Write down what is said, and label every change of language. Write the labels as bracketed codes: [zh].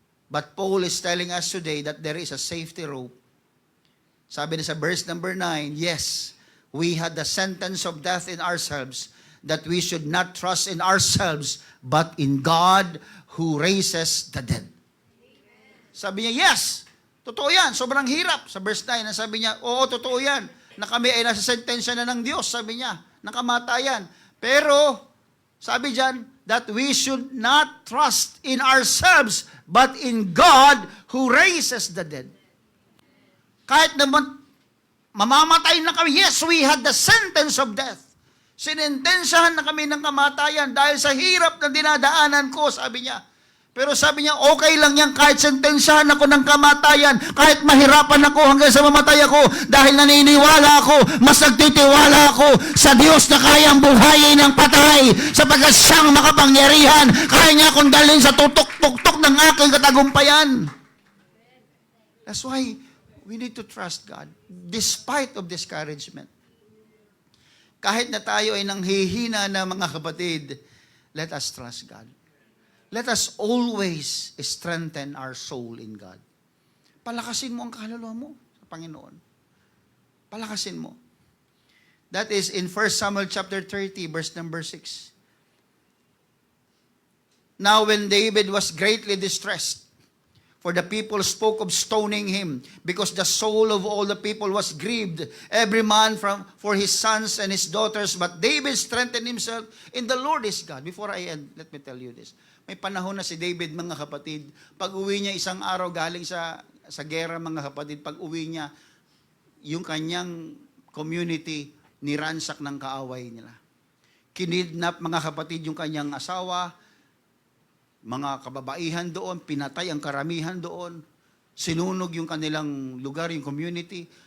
[en] But Paul is telling us today that there is a safety rope. [tl] Sabi na sa [en] verse number 9, yes, we had the sentence of death in ourselves, that we should not trust in ourselves, but in God who raises the dead. [tl] Sabi niya, yes, totoo yan, sobrang hirap. Sa verse 9, sabi niya, oo, totoo yan, na kami ay nasa sentensya na ng Diyos, sabi niya, ng kamatayan. Pero, sabi diyan, [en] that we should not trust in ourselves, but in God who raises the dead. [tl] Kahit naman, mamamatay na kami, [en] yes, we had the sentence of death. [tl] Sinentensyahan na kami ng kamatayan dahil sa hirap na dinadaanan ko, sabi niya. Pero sabi niya, okay lang yan kahit sentensyahan ako ng kamatayan, kahit mahirapan ako hanggang sa mamatay ako, dahil naniniwala ako, mas nagtitiwala ako sa Diyos na kayang buhayin ng patay, sapagkat siyang makapangyarihan, kaya niya akong dalhin sa tutok-tuktok ng aking katagumpayan. [en] That's why we need to trust God, despite of discouragement. [tl] Kahit na tayo ay nanghihina na, mga kapatid, [en] let us trust God. Let us always strengthen our soul in God. [tl] Palakasin mo ang kaluluwa mo sa Panginoon. Palakasin mo. [en] That is in 1 Samuel chapter 30, verse number 6. Now when David was greatly distressed, for the people spoke of stoning him, because the soul of all the people was grieved, every man for his sons and his daughters. But David strengthened himself in the Lord his God. Before I end, let me tell you this. [tl] May panahon na si David, mga kapatid, pag uwi niya isang araw galing sa gera, mga kapatid, pag uwi niya, yung kanyang community, niransak ng kaaway nila. Kinidnap, mga kapatid, yung kanyang asawa, mga kababaihan doon, pinatay ang karamihan doon, sinunog yung kanilang lugar, yung community.